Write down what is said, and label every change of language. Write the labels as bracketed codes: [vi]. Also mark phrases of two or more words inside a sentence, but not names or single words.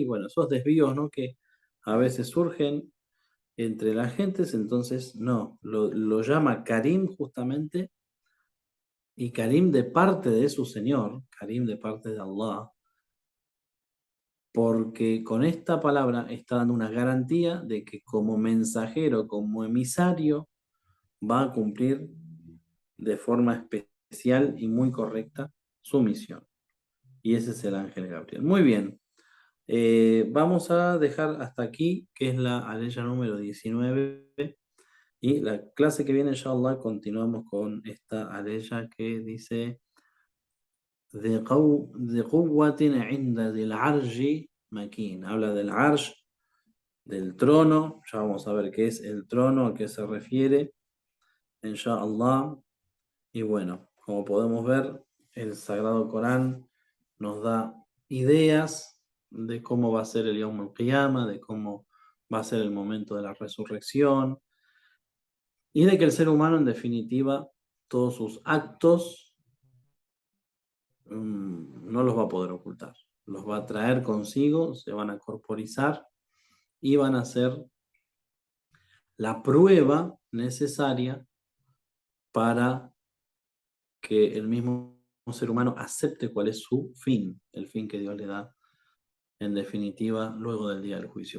[es] Bueno, esos desvíos, ¿no?, que a veces surgen entre las gentes, entonces no, lo llama Karim justamente, y Karim de parte de su Señor, Karim de parte de Allah, porque con esta palabra está dando una garantía de que como mensajero, como emisario, va a cumplir de forma especial y muy correcta su misión. Y ese es el ángel Gabriel. Muy bien. Vamos a dejar hasta aquí, que es la aleya número 19. Y la clase que viene, inshallah, continuamos con esta aleya que dice [ar] ذي قوة عند ذي العرش مكين. [es] Habla del arsh, del trono. Ya vamos a ver qué es el trono, a qué se refiere, inshallah. Y bueno, como podemos ver, el Sagrado Corán nos da ideas de cómo va a ser el [ar] يوم القيامة, [es] de cómo va a ser el momento de la resurrección, y de que el ser humano, en definitiva, todos sus actos no los va a poder ocultar. Los va a traer consigo, se van a corporizar y van a ser la prueba necesaria para que el mismo ser humano acepte cuál es su fin, el fin que Dios le da en definitiva luego del día del juicio.